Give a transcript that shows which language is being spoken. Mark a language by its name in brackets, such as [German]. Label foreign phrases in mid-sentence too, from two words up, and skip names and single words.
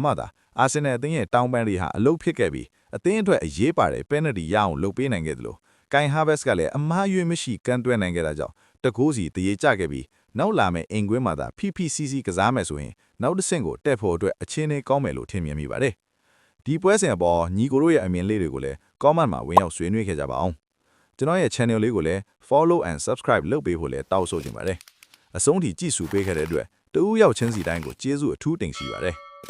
[Burmese] မှသာအာဆင်နယ်အသင်းရဲ့တောင်ပန်တွေဟာအလုံးဖြစ်ခဲ့ပြီးအသင်းအတွက်အရေးပါတဲ့ပယ်နယ်တီရအောင်လုပ်ပေးနိုင်ခဲ့တယ်လို့ကိုင်ဟာဗက်စ်ကလည်းအမှားယွင်းမရှိကန်တွဲနိုင်ခဲ့တာကြောင့်တကိုးစီတရေကျခဲ့ပြီးနောက်လာမယ့်အိမ်ကွင်းမှာသာဖိကစားမယ်ဆိုရင်နောက်တစ်ဆင့်ကိုတက်ဖို့အတွက်အခြေအနေကောင်းမယ်လို့ထင်မြင်မိပါတယ်။ဒီပွဲစဉ်အပေါ်ညီကိုတို့ရဲ့အမြင်လေးတွေကိုလည်း comment မှာဝင်ရောက်ဆွေးနွေးခဲ့ကြပါအောင်။ကျွန်တော်ရဲ့ channel လေးကိုလည်း [English] follow and subscribe [Burmese] လုပ်ပေးဖို့လည်းတောင်းဆိုချင်ပါတယ်။အဆုံးထိကြည့်ရှုပေးခဲ့တဲ့အတွက်တဦးရောက်ချင်းစီတိုင်းကိုကျေးဇူးအထူးတင်ရှိပါတယ်။